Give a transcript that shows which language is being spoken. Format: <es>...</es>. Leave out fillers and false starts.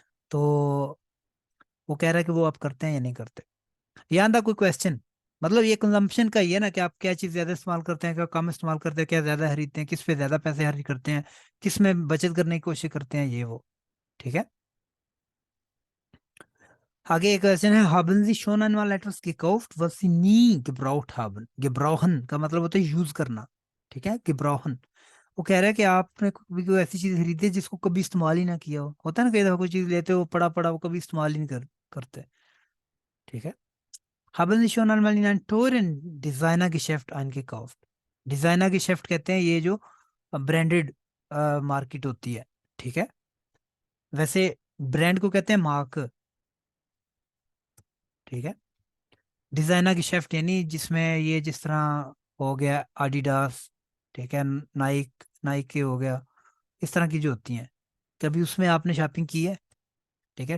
<hi>तो वो कह रहा है कि वो आप करते हैं या नहीं करते। यहाँ था कोई क्वेश्चन? मतलब ये कंजम्पशन का ही है ना, कि आप क्या चीज़ ज़्यादा इस्तेमाल करते हैं, क्या कम इस्तेमाल करते हैं, क्या ज़्यादा खरीदते हैं, किस पे ज़्यादा पैसे खर्च करते हैं, किस में बचत करने की कोशिश करते हैं, ये वो। ठीक है। आगे एक क्वेश्चन है,</hi> <de>haben Sie schon einmal etwas gekauft, was Sie nie gebraucht haben?</de> <hi>gebrauchen का मतलब होता है यूज करना। ठीक है, gebrauchen। वो कह रहा है कि आपने कभी कोई ऐसी चीज खरीदी है जिसको कभी इस्तेमाल ही ना किया हो। होता है ना, कई दफा कोई चीज लेते हो पड़ा पड़ा, वो कभी इस्तेमाल ही नहीं करते। ठीक है।</hi> <de>haben Sie schon einmal in ein teuren Designer-Geschäft eingekauft?</de> <hi>Designer-Geschäft कहते हैं ये जो ब्रांडेड मार्केट होती है। ठीक है। वैसे ब्रांड को कहते हैं मार्क। ठीक है। डिजाइनर की शेफ्ट यानी जिसमें ये जिस तरह हो गया आडिडास, ठीक है, नाइक, नाइक के हो गया, इस तरह की जो होती हैं, कभी उसमें आपने शॉपिंग की है। ठीक है।</hi>